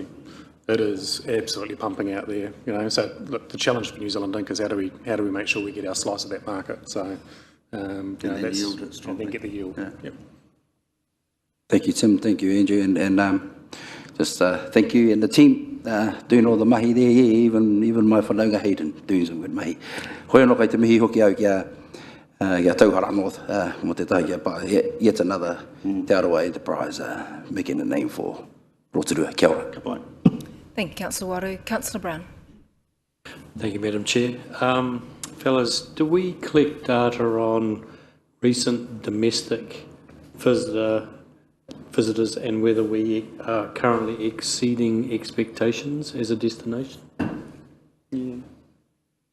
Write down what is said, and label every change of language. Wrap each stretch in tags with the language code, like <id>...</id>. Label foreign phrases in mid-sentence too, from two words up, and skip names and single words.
<en>It is absolutely pumping out there, So look, the challenge for New Zealand Inc is how do we make sure we get our slice of that market? So, and then get the yield. Yeah. Yep. Thank you, Tim. Thank you, Andrew, and just thank you and the team doing all the mahi there. Yeah, even my whanaunga Hayden doing some good mahi.</en> <mi>Hoi anō kai te mihi hoki au kia Tauhara North, mo te tahi,</mi> <en>yet another Te Aroa enterprise making a name for Rotorua.</en> <mi>Kia ora.</mi> <en>Goodbye. Thank you, Councillor Waru. Councillor Brown. Thank you, Madam Chair. Fellas, do we collect data on recent domestic visitors and whether we are currently exceeding expectations as a destination?</en>